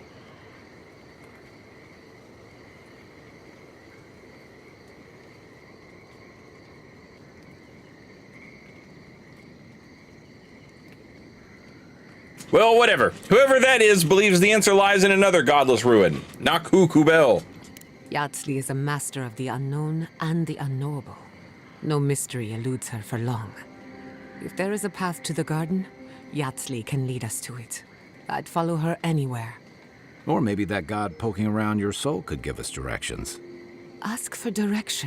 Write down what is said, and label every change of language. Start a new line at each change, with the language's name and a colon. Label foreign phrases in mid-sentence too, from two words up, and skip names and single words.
English: Well, whatever. Whoever that is believes the answer lies in another godless ruin. Naku Kubel. Yatsley is a master of the unknown and the unknowable. No mystery eludes her for long. If there is a path to the garden, Yatsley can lead us to it. I'd follow her anywhere. Or maybe that god poking around your soul could give us directions. Ask for directions.